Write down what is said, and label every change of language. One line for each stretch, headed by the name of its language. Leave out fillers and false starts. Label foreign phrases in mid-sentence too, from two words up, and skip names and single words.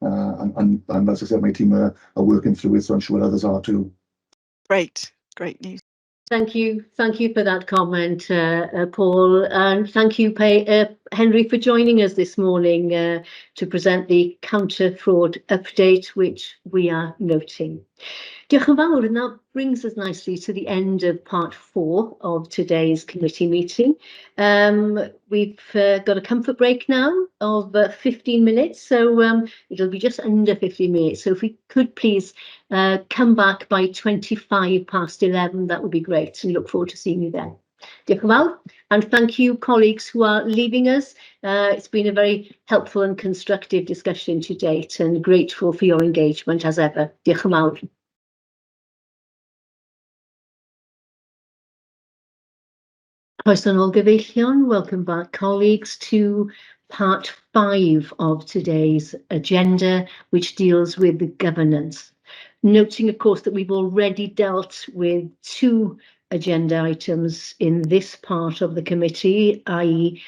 English: And as I said, my team are working through it. So I'm sure others are too. Great news. Thank you for that comment, Paul, and thank you, Henry, for joining us this morning to present the counter fraud update, which we are noting.
Welsh: Diolch yn fawr,
English: and that brings us nicely to the end of part 4 of today's committee meeting. We've got a comfort break now of 15 minutes, so it'll be just under 15 minutes. So if we could please come back by 11:25, that would be great. We look forward to seeing you then.
Welsh: Diolch yn fawr,
English: and thank you, colleagues who are leaving us. It's been a very helpful and constructive discussion to date, and grateful for your engagement as ever.
Welsh: Diolch yn fawr. Croeso nôl gyfeillion,
English: welcome back, colleagues, to part 5 of today's agenda, which deals with the governance. Noting, of course, that we've already dealt with 2 agenda items in this part of the committee, i.e.